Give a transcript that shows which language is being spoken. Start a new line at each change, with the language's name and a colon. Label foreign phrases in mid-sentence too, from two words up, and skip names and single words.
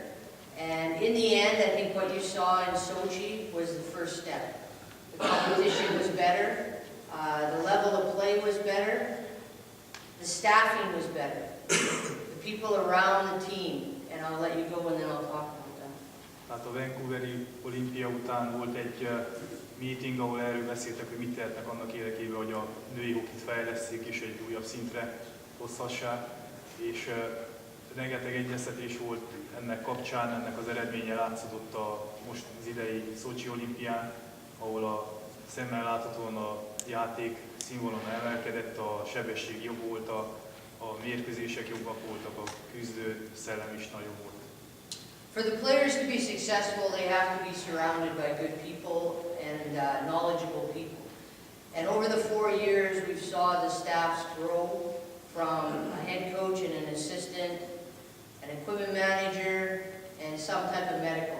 English: And in the end, I think what you saw in Sochi was the first step. The competition was better, the level of play was better, the staffing was better, the people around the team, and I'll let you go and then I'll talk about that.
Hungarian: Tehát a Vancouveri olimpia után volt egy meeting, ahol erről beszéltek, hogy mit tehetnek annak érdekében, hogy a női hokit fejleszték és egy újabb szintre hozhassák. És rengeteg egyeztetés volt ennek kapcsán, ennek az eredménye látszódott most az idei Szocsi olimpián, ahol a szemmel láthatóan a játék színvonalon emelkedett, a sebesség jobb volt, a mérkőzések jobbak voltak, a küzdő szellem is nagyobb volt.
English: For the players to be successful, they have to be surrounded by good people and knowledgeable people. And over the 4 years, we saw the staffs grow from a head coach and an assistant, an equipment manager, and some type of medical.